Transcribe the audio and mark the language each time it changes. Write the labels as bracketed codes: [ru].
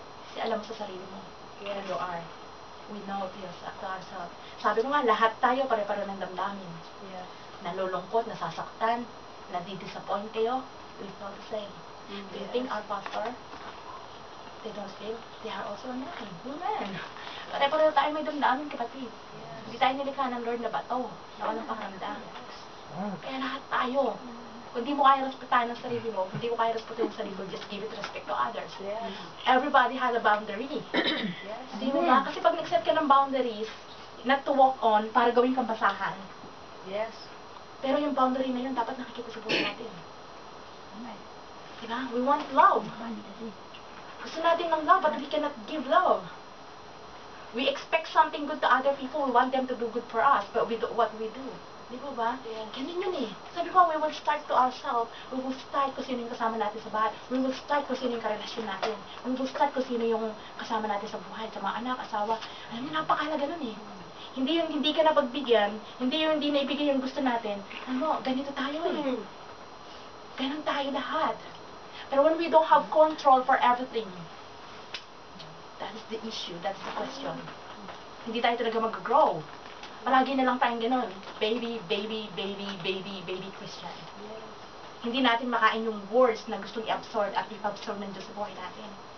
[tl] Kasi alam mo sa sarili mo, [en] who you are. We know to ourselves. [tl] Sabi ko nga, lahat tayo pare-pare ng damdamin. Nalulungkot, nasasaktan, nadi-disappoint kayo, [en] we feel the same. Do you think our pastor, they don't feel? They are also a man. Women. [tl] Pare-pare tayo may damdamin, kapatid. Hindi tayo nilikha ng Lord na bato, na walang pakiramdam. Kaya lahat tayo. Kung di mo kaya respetahan ang sarili mo, kung di mo kaya respetahan ang sarili mo, [en] just give it respect to others. Everybody has a boundary. [tl] Di mo ba? Kasi pag nag-set ka ng boundaries, [en] not to walk on, [tl] para gawin kang basahan. Pero yung boundary na yun, dapat nakikita sa buhay natin. Diba? [en] We want love. [tl] Gusto natin ng love, [en] but we cannot give love. We expect something good to other people. We want them to do good for us, but we do what we do. [tl] Di ba? Ganun yun eh. Sabi ko, [en] we will start to ourselves. We will start [tl] kung sino yung kasama natin sa bahay. We will start kung sino yung karelasyon natin. [en] We will start [tl] kung sino yung kasama natin sa buhay, sa mga anak, asawa. Alam mo, napakahalaga nun eh. Hindi yung hindi ka napagbigyan, hindi yung hindi naibigay yung gusto natin. Ano, ganito tayo eh. Ganun tayo lahat. [en] Pero when we don't have control for everything, that is the issue, that's the question. [tl] Hindi tayo talaga mag-grow. Palagi na lang tayong gano'n. Baby, baby, baby, baby, baby Christian. Hindi natin makain yung words na gustong i-absorb at i-absorb ng Diyos sa buhay natin.